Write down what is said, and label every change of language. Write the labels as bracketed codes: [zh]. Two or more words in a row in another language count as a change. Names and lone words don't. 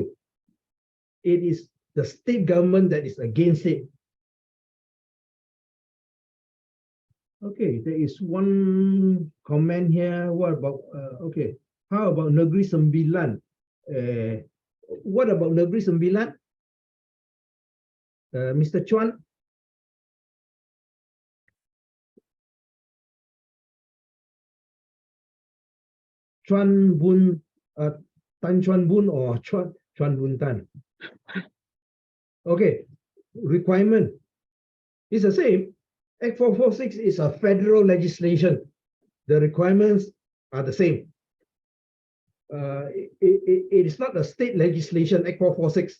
[en] It is the state government that is against it. Okay, there is one comment here. What about, okay, how about Negeri Sembilan? What about Negeri Sembilan? Mr. Chuan? Chuan Bun, Tan Chuan Bun or Chuan Bun Tan? Okay, requirement is the same. Act 446 is a federal legislation. The requirements are the same. It is not a state legislation, Act 446.